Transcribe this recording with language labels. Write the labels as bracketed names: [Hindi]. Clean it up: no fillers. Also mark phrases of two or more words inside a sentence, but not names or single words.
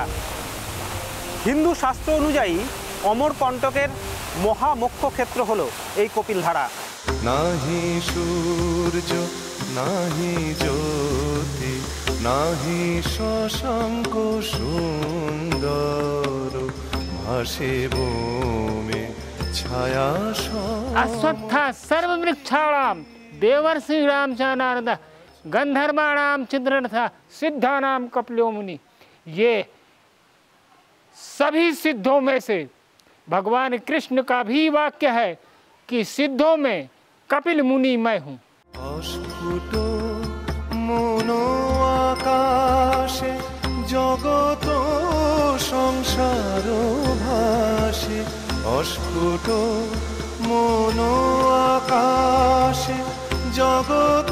[Bangla] হিন্দু শাস্ত্র অনুযায়ী অমরকণ্টকের মহামোক্ষ ক্ষেত্র হলো এই কপিল ধারা। নাহি সূর্য নাহি জ্যোতি নাহি শশাঙ্ক সুন্দর ভাসে বোমে ছায়া। [Sanskrit] अश्वत्था सर्ववृक्षाणां देवर्षीणां च नारद गंधर्वाणां चित्ररथा सिद्धानां कपिलो मुनि। [Hindi] ये सभी सिद्धों में से भगवान कृष्ण का भी वाक्य है कि सिद्धों में कपिल मुनि मैं हूँ। [Bangla] অস্ফুট মনো আকাশে জগত সংসার ভাসে, অস্ফুট মনো আকাশে জগত।